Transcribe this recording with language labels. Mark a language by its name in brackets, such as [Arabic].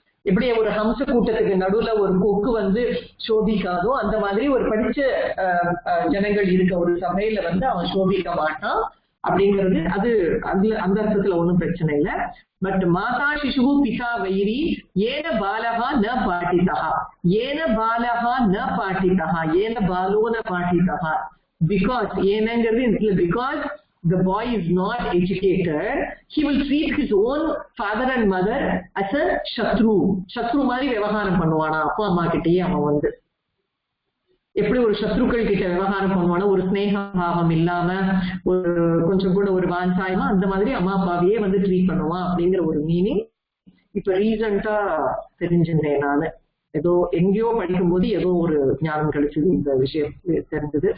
[Tamil] எப்படி ஒரு ஹம்ச கூட்டத்துக்கு நடுவுல ஒரு கொக்கு வந்து சோபிக்காதோ அந்த மாதிரி ஒரு படிச்ச ஜனங்கள் இருக்க ஒரு சபையில வந்து அவன் சோபிக்க மாட்டான் அப்படிங்கிறது அது அந்த அர்த்தத்துல ஒன்றும் பிரச்சனை இல்லை. [Sanskrit] பட் மாதா சிசு பிதா வைரி ஏன பாலகா ந பாட்டிதா, ஏன பாலகா ந பாட்டிதா, ஏன பாலோன பாட்டிதா. [English] because ஏனங்கிறது because the boy is not educated, he will treat his own father and mother as a சத்ரு [Tamil] மாதிரி விவகாரம் பண்ணுவானா அப்பா அம்மா கிட்டயே. அவன் வந்து எப்படி ஒரு சத்ருக்கள் கிட்ட விவகாரம் பண்ணுவானா, ஒரு ஸ்னேக பாவம் இல்லாம ஒரு கொஞ்சம் கூட ஒரு வாஞ்சாயமா அந்த மாதிரி அம்மா அப்பாவையே வந்து ட்ரீட் பண்ணுவான் அப்படிங்கிற ஒரு மீனிங் இப்ப ரீசெண்டா தெரிஞ்சிருந்தேன் நானு. ஏதோ எங்கேயோ படிக்கும் போது ஏதோ ஒரு ஞானம் கிடைச்சது, இந்த விஷயம் தெரிஞ்சது.